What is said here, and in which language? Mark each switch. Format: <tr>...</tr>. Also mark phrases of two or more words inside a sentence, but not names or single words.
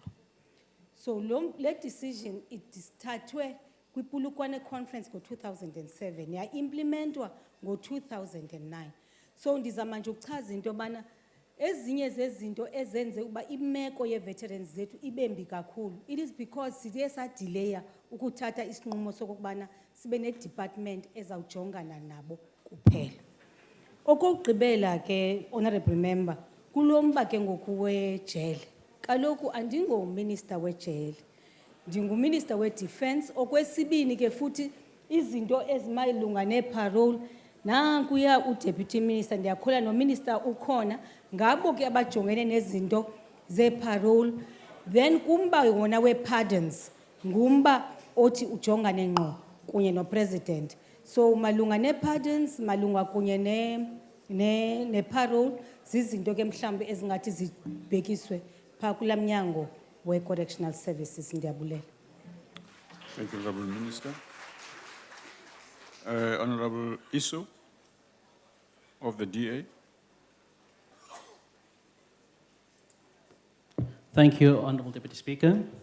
<xh>So le decision ithathwe kwiPulukwane Conference ngo-2007, ya-implementwa ngo-2009. So ndizama nje ukuchaza into yobana ezinye zezinto ezenze uba imeko ye-veterans zethu ibembi kakhulu.</xh> <en>It is because</en> <xh>siye sadelaya ukuthatha isinqumo sokubana sibe ne-department ezawujongana nabo kuphela. Okugqibela ke,</xh> <en>Honorable Member,</en> <xh>kulomba ke ngokuwejele. Kaloku andingominister wejele, ndinguminister we-defense. Okwesibini ke futhi izinto ezimayilunga ne-parole, nankuya u-</xh> <en>deputy minister,</en> <xh>ndiyakhola no-minister ukhona, ngabo ke abajongene nezinto ze-parole. Then kumba wona we-pardons, ngumba othi ujongane ngqo kunye no-president. So malunga ne-pardons, malunga kunye ne-parole, zizinto ke mhlambe ezingathi zibhekiswe phaa kulaa mnyango we-correctional services. Ndiyabulela.</xh> <en>Thank you, Honorable Minister. Honorable Iso of the DA. Thank you, Honorable Deputy Speaker.</en>